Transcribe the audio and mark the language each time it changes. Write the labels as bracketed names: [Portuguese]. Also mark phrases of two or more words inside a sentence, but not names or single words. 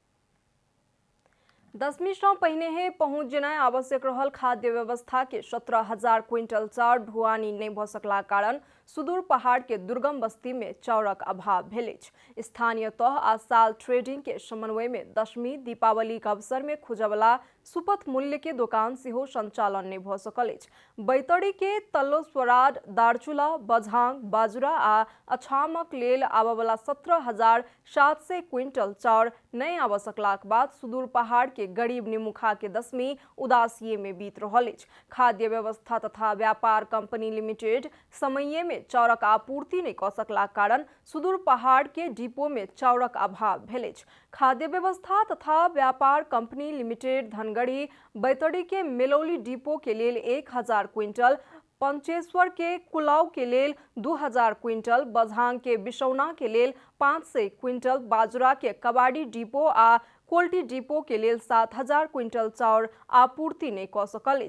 [Maithili] 10वीं से पहले ही पहुंच जेनाइ आवश्यक रहल खाद्य व्यवस्था के 17,000 क्विंटल चाउर ढुआनी नहीं भ सकला कारण सुदूर पहाड़ के दुर्गम बस्ती में चाउरक अभाव भेल। स्थानीय तह आ साल ट्रेडिंग के समन्वय में 10वीं दीपावली के अवसर में खुजवला सुपथ मूल्य के दुकान सेहो संचालन नहीं भ सकल। बैतडी के तल्लो स्वराड, दार्चुला, बझांग, बाजुरा आ अछामक लेल आबवला 17,700 क्विंटल चाउर नहीं आब सकलाक बाद सुदूर पहाड़ के गरीब निमुखा के 10वीं उदासीए में बीत रहल। खाद्य व्यवस्था तथा व्यापार कंपनी लिमिटेड समये में चाउरक आपूर्ति नहीं क सकला कारण सुदूर पहाड़ के डिपो में चाउरक अभाव भेल। खाद्य व्यवस्था तथा व्यापार कंपनी लिमिटेड धनगढ़ी बैतडी के मेलौली डिपो के लेल 1,000 क्विंटल, पंचेश्वर के कुलाउ के लेल 2,000 क्विंटल, बझांग के बिसौना के लेल 500 क्विंटल, बाजुरा के कबाड़ी डिपो आ कोल्टी डिपो के लेल 7,000 क्विंटल चाउर आपूर्ति नहीं क सकल।